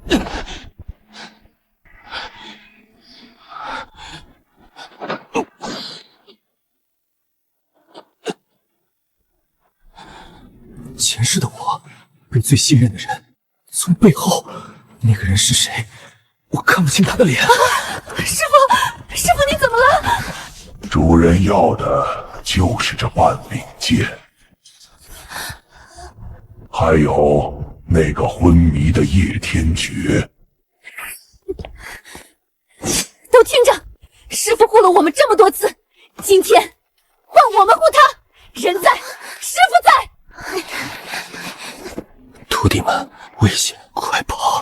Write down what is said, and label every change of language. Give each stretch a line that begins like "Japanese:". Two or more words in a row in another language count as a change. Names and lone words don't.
Chinese: 前世的我被最信任的人從背後，那個人是誰？我看不清他的臉。師父，你怎麼了？主人要的就是這半柄劍，還有那個昏迷的葉天絕。都聽着，師父護了我們這麼多次，今天換我們護他。人在，師父在。徒弟們，危險，快跑！